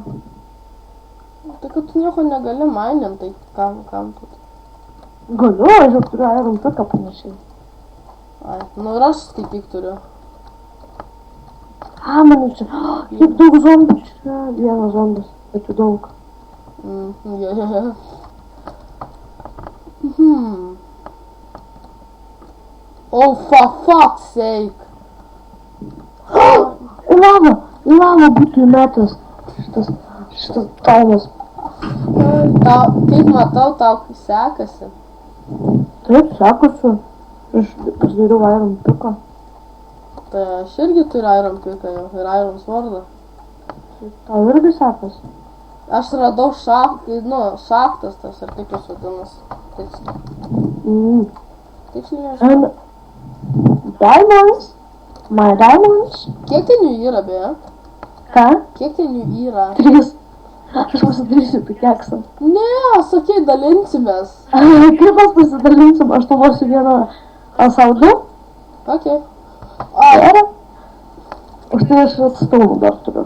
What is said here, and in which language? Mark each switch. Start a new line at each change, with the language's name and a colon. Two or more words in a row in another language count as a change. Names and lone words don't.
Lithuanian: Tai kad tu nieko negali mainint, tai kam tu? Galiu, aš jau turiu Iron piką panašiai. Ai, nu ir aš skaityk turiu. Mano čia, kiek daug zombių čia. Vienas zombis, bet jų daug. Jo.
English: Oh, for fuck's sake.
Lithuanian: Į lavą būtų įmetęs šitas taunas. Kaip matau, tau sekasi. Taip, sekasi. Aš pasidariau Iron piką. Tai aš irgi turiu Iron piką jau ir Iron swordą. Tau irgi sekasi. Aš radau šaktas tas, ar kaip jos vadinasi. Tiksliai nežinau.
English: Diamonds? My diamonds?
Lithuanian: Kiek ten jų yra, beje? Ką? Kiek ten jų yra? 3. Aš pasidarysiu pikeksą. Ne, sakei, dalinsimės. Kaip aš pasidalinsim? Aš tau duosiu vieną savo 2. Okay. Gerai. Už tai aš redstone dar turiu.